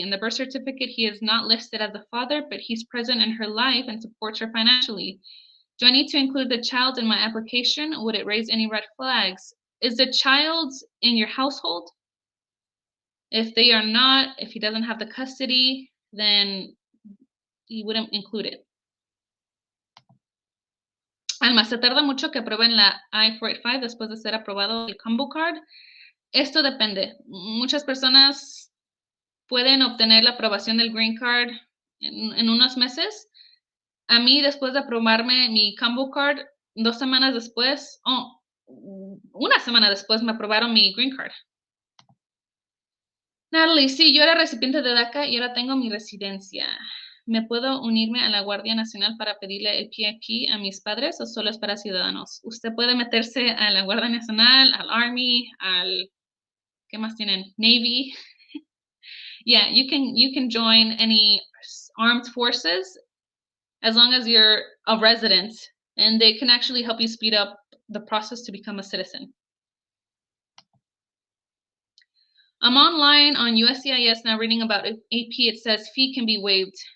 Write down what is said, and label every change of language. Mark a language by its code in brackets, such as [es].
[en] In the birth certificate, he is not listed as the father, but he's present in her life and supports her financially. Do I need to include the child in my application? Would it raise any red flags? Is the child in your household? If they are not, if he doesn't have the custody, then he wouldn't include it. [es] Además, se tarda mucho que aprueben la I-485 después de ser aprobado el combo card. Esto depende. Muchas personas pueden obtener la aprobación del green card en unos meses. A mí, después de aprobarme mi combo card, 2 semanas después, una semana después me aprobaron mi green card. Natalie, sí, yo era recipiente de Daca y ahora tengo mi residencia. ¿Me puedo unirme a la Guardia Nacional para pedirle el PIP a mis padres o solo es para ciudadanos? Usted puede meterse a la Guardia Nacional, al Army, ¿qué más tienen? Navy. [en] Yeah, you can join any armed forces as long as you're a resident, and they can actually help you speed up the process to become a citizen. I'm online on USCIS now reading about AP. It says fee can be waived.